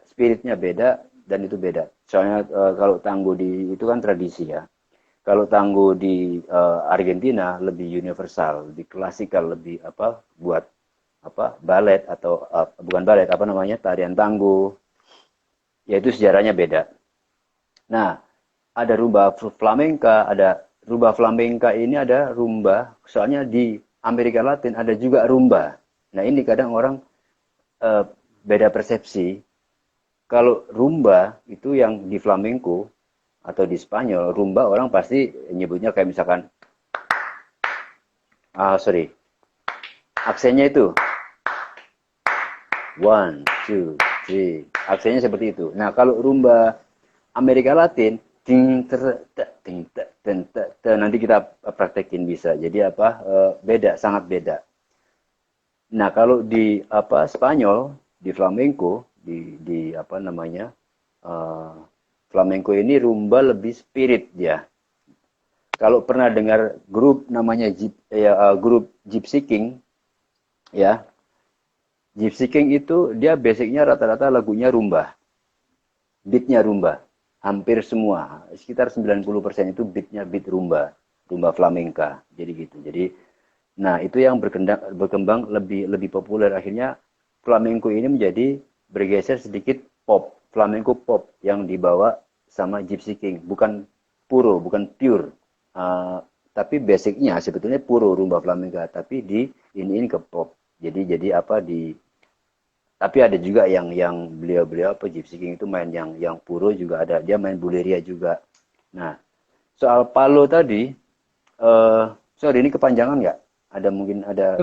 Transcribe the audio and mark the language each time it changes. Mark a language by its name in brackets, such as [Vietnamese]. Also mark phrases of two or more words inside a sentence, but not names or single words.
[Indonesian] Spiritnya beda dan itu beda. Soalnya kalau tango di itu kan tradisi ya. Kalau tango di Argentina lebih universal, lebih klasikal, lebih apa buat apa balet atau bukan balet apa namanya tarian tango, yaitu sejarahnya beda. Nah, ada rumba flamenca, ada rumba flamenca ini ada rumba, soalnya di Amerika Latin ada juga rumba. Nah, ini kadang orang eh, beda persepsi. Kalau rumba itu yang di flamenco atau di Spanyol, rumba orang pasti nyebutnya kayak misalkan, sorry, aksennya itu [English] one, two, three, [Indonesian] aksennya seperti itu. Nah, kalau rumba Amerika Latin, ting ter, ting nanti kita praktekin bisa. Jadi apa? Beda, sangat beda. Nah, kalau di apa Spanyol, di flamenco, di apa namanya? eh, flamenco ini rumba lebih spirit ya. Kalau pernah dengar grup namanya grup Gypsy King ya. Gypsy King itu dia basicnya rata-rata lagunya rumba. Beatnya rumba. Hampir semua, sekitar 90% itu beatnya beat rumba. Rumba flamenca. Jadi gitu. Jadi nah, itu yang berkembang lebih lebih populer. Akhirnya flamenco ini menjadi bergeser sedikit pop, flamenco pop yang dibawa sama Gypsy King, bukan puro, bukan pure. Tapi basicnya sebetulnya puro rumba flamenca, tapi di ini ke pop. Jadi apa di tapi ada juga yang beliau-beliau apa Gypsy King itu main yang puro juga ada. Dia main buleria juga. Nah, soal Palo tadi sorry ini kepanjangan nggak? Ada mungkin ada